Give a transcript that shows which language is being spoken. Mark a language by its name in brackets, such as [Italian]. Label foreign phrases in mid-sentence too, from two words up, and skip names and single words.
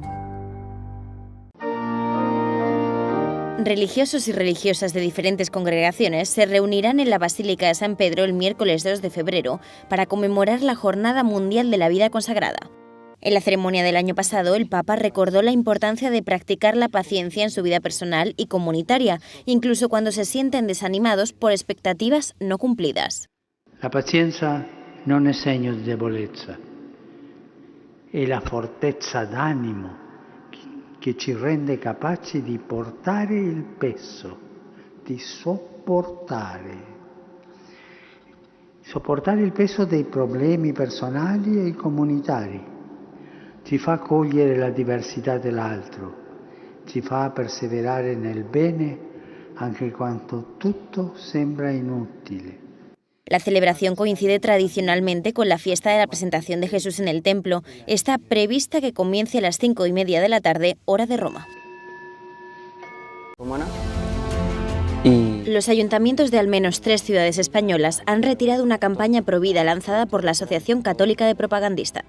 [Spanish] Religiosos y religiosas de diferentes congregaciones se reunirán en la Basílica de San Pedro el miércoles 2 de febrero para conmemorar la Jornada Mundial de la Vida Consagrada. En la ceremonia del año pasado, el Papa recordó la importancia de practicar la paciencia en su vida personal y comunitaria, incluso cuando se sienten desanimados por expectativas no cumplidas. [Italian] La pazienza non è segno di debolezza, è la fortezza d'animo che ci rende capaci di portare il peso, di sopportare il peso dei problemi personali e comunitari. Ci fa cogliere la diversità dell'altro, ci fa perseverare nel bene anche quando tutto sembra inutile. [Spanish] La celebración coincide tradicionalmente con la fiesta de la presentación de Jesús en el templo. Está prevista que comience a las 5:30 de la tarde, hora de Roma. Los ayuntamientos de al menos 3 ciudades españolas han retirado una campaña provida lanzada por la Asociación Católica de Propagandistas.